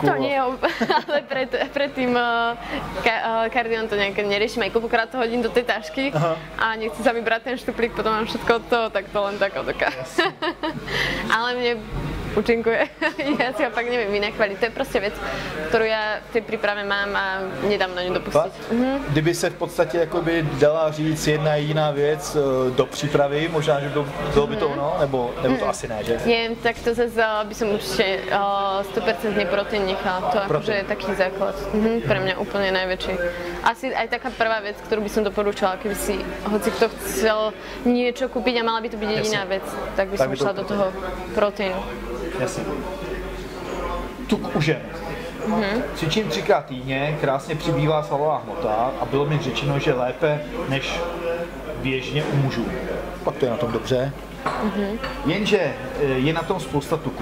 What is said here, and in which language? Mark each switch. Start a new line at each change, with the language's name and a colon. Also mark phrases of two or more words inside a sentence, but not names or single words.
Slovak: To nie je, ale pred tým kardiom to nejaké neriešim, aj koľkokrát to hodím do tej tašky a nechcem sa mi brať ten štuplík, potom mám všetko od toho, tak to len tak odoká. Ale mne účinkuje, ja si ho fakt neviem vynachváliť, to je proste vec, ktorú ja v tej príprave mám a nedám na ňu dopustiť.
Czech: Kdyby se v podstatě jakoby dala říct jedna jediná věc do přípravy, možná, že bylo by to ono, nebo to asi ne, že?
Slovak: Nie, tak to zase by som určite 100% proteín nechala, to akože je taký základ, pre mňa úplne najväčší. Asi aj taká prvá vec, ktorú by som doporučala, keby si hoci kto chcel niečo kúpiť a mala by to byť jediná vec, tak by som šla do toho proteínu.
Czech: Jasně. Tuk u žen. Cvičím 3x týdně, krásně přibývá svalová hmota a bylo mi řečeno, že lépe než běžně u mužů. Pak to je na tom dobře. Jenže je na tom spousta tuku.